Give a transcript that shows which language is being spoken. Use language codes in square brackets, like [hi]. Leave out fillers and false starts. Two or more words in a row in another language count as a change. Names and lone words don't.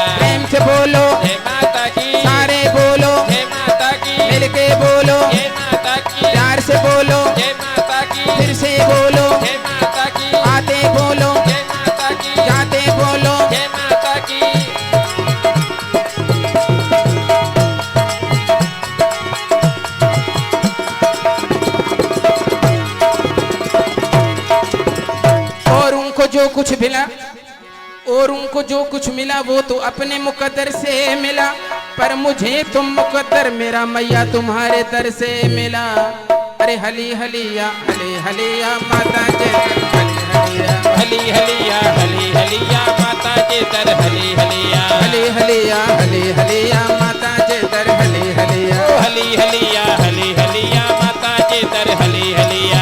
[hi] प्रेम से बोलो जय माता की, सारे बोलो, जय माता की, मिलके बोलो, जय माता की, प्यार से बोलो, जय माता की, फिर से बोलो, जय माता की, आते बोलो, जय माता की, जाते बोलो। जय माता की। और उनको जो कुछ मिला, और उनको जो कुछ मिला वो तो अपने मुकद्दर से मिला, पर मुझे तुम मुकद्दर मेरा मैया तुम्हारे दर से मिला। अरे हली हलिया हली हलिया, माता जे हली हलिया। हली हलिया हली हलिया, माता जी दर हली हलिया। हली हलिया हली हलिया, माता जे दर हली हलिया। ओ हली हलिया हली हलिया, माता जी दर हली हलिया।